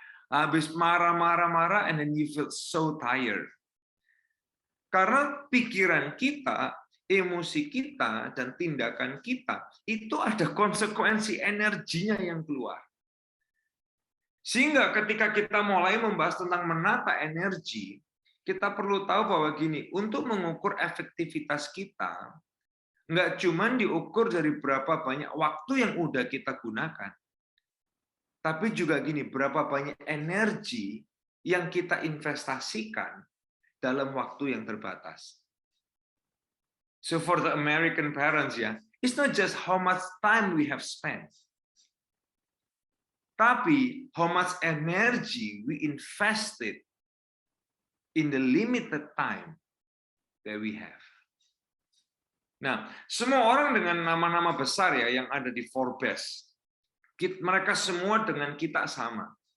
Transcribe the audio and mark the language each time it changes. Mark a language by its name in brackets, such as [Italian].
[English] Habis marah, and then you feel so tired. [Indonesian] Karena pikiran kita, emosi kita, dan tindakan kita, itu ada konsekuensi energinya yang keluar. Sehingga ketika kita mulai membahas tentang menata energi, kita perlu tahu bahwa gini, untuk mengukur efektivitas kita, nggak cuma diukur dari berapa banyak waktu yang udah kita gunakan, tapi juga gini, berapa banyak energi yang kita investasikan dalam waktu yang terbatas. [English] So for the American parents ya, it's not just how much time we have spent, tapi how much energy we invested in the limited time that we have. [Indonesian] Nah, semua orang dengan nama-nama besar ya yang ada di Forbes, mereka semua dengan kita sama.